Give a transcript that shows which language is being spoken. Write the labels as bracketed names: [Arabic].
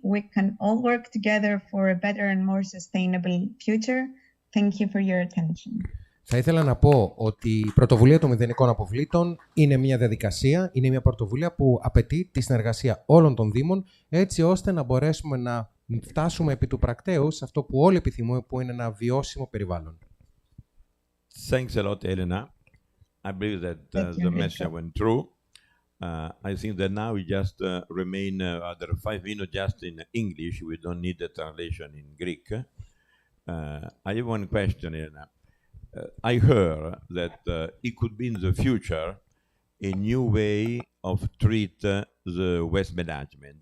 [English] We can all work together for a better and more sustainable future. Thank you for your attention. [Greek] Θα ήθελα να πω ότι η πρωτοβουλία των μηδενικών αποβλήτων είναι μια διαδικασία, είναι μια πρωτοβουλία που απαιτεί τη συνεργασία όλων των δήμων, έτσι ώστε να μπορέσουμε να φτάσουμε επί του πρακτέου σε αυτό που όλοι επιθυμούμε, που είναι ένα βιώσιμο περιβάλλον. [English] Thanks a lot, Elena. I believe that the message went through. I think that now we just remain other 5 minutes just in English. We don't need the translation in Greek. I have one question, Elena. I heard that it could be in the future a new way of treat the waste management.